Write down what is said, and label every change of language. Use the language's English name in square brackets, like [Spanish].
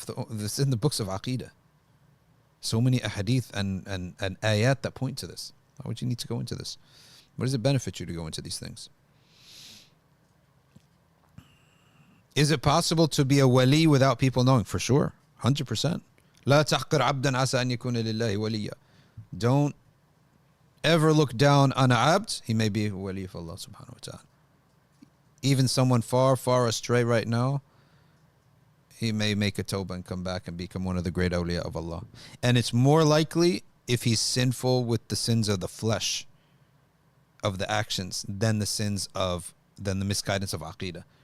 [English] This is in the books of Aqeedah. So many ahadith and ayat that point to this. Why would you need to go into this? What does it benefit you to go into these things? Is it possible to be a wali without people knowing? For sure. 100%. [Arabic] لا تحقر عبدا عسى أن يكون لله وليا. [English] Don't ever look down on an abd. He may be a wali of Allah subhanahu wa ta'ala. Even someone far, far astray right now, he may make a tawbah and come back and become one of the great awliya of Allah. And it's more likely if he's sinful with the sins of the flesh, of the actions, than the misguidance of aqeedah.